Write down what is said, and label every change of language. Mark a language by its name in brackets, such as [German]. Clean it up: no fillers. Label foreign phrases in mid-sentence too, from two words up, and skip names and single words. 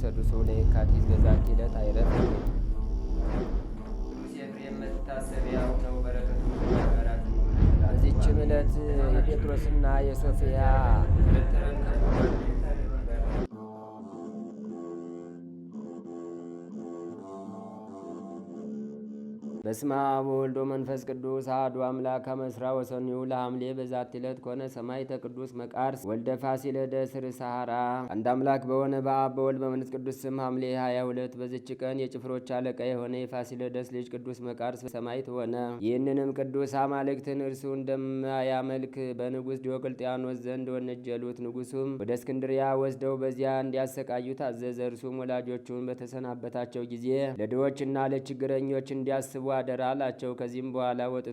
[Geez] ደርሶ ለየካቲት በዛቲ ዕለት አይረፍም። [Amharic] ቅዱስ ኤፍሬም መታሰቢያው ነው። በረከቱ ጋራት። በዚችም ዕለት የጴጥሮስና የሶፊያ [Geez] በስመ አብ ወወልድ ወመንፈስ ቅዱስ አሐዱ አምላክ አመስራ ወሰኒዩ ለሐምሌ በዛቲ ዕለት ኮነ ሰማዕተ ቅዱስ መቃርስ ወልደ ፋሲለደስ ርእሰ ሐራ። [Amharic] አንድ አምላክ በሆነ በአብ በወልድ በመንፈስ ቅዱስ ስም ሐምሌ 22 በዚች ቀን የጭፍሮች አለቃ የሆነ የፋሲለደስ ልጅ ቅዱስ መቃርስ ሰማዕት ሆነ። ይህንንም ቅዱስ አማልክትን እርሱ እንደማያመልክ በንጉሥ ዲዮቅልጥያኖስ ዘንድ ወነጀሉት። ንጉሡም ወደ እስክንድሪያ ወስደው በዚያ እንዲያሰቃዩ ታዘዘ። እርሱም ወላጆቹን በተሰናበታቸው ጊዜ ለድሆችና ለችግረኞች እንዲያስቡ አደራ አላቸው። ከዚህም በኋላ ወጥቶ